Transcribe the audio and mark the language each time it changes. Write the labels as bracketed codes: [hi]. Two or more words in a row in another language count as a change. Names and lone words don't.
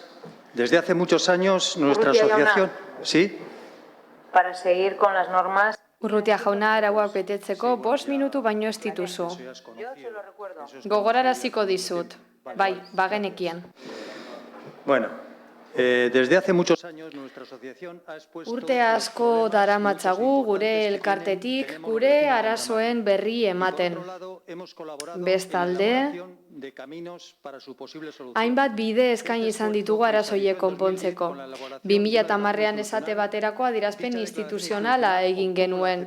[es] Desde hace muchos años nuestra [eu] Urrutia jauna. [es] asociación... ¿Sí? Para seguir con las normas. [eu] Urrutia jauna arauak betetzeko 5 minutu baino ez dituzu. Gogoraraziko dizut. Bai, bagenekien. [es] Bueno, desde hace muchos años nuestra asociación ha expuesto... [eu] Urte asko daramatzagu gure elkartetik gure arazoen berri ematen. Bestalde, hainbat bide eskaini izan ditugu arazoiek konpontzeko. 2010ean esate baterako adierazpen instituzionala egin genuen.